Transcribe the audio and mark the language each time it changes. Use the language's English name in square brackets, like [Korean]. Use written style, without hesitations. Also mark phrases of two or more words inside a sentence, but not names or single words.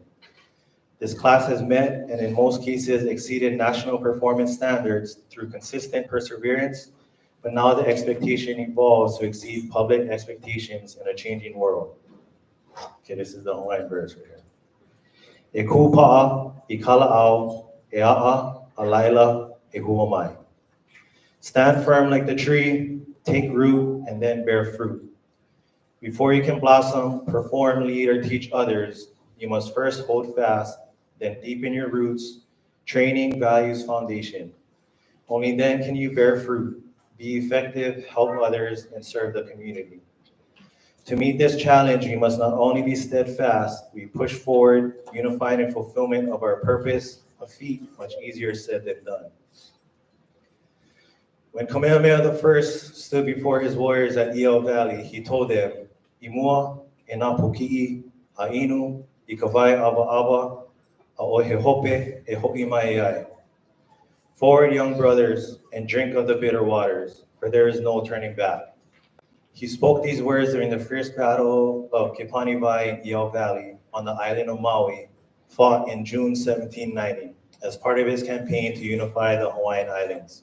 [English] This class has met and in most cases exceeded national performance standards through consistent perseverance, but now the expectation evolves to exceed public expectations in a changing world. Okay, this is the Hawaiian verse right here. [Hawaiian] E ku pa'a, I kala'au, e a'a, a laila, e huamai. [English] Stand firm like the tree, take root, and then bear fruit. Before you can blossom, perform, lead, or teach others, you must first hold fast, then deepen your roots, training, values, foundation. Only then can you bear fruit, be effective, help others, and serve the community. To meet this challenge, we must not only be steadfast, we push forward, unified in fulfillment of our purpose, a feat much easier said than done. When Kamehameha I stood before his warriors at Eel Valley, he told them, [Hawaiian] Imua, e nā puki'i, inu, I kawai aba aba, a ohehope, e ho'i mai ai. [English] Forward, young brothers, and drink of the bitter waters, for there is no turning back. He spoke these words during the first battle of Kepanivai in Eel Valley on the island of Maui, fought in June 1790, as part of his campaign to unify the Hawaiian Islands.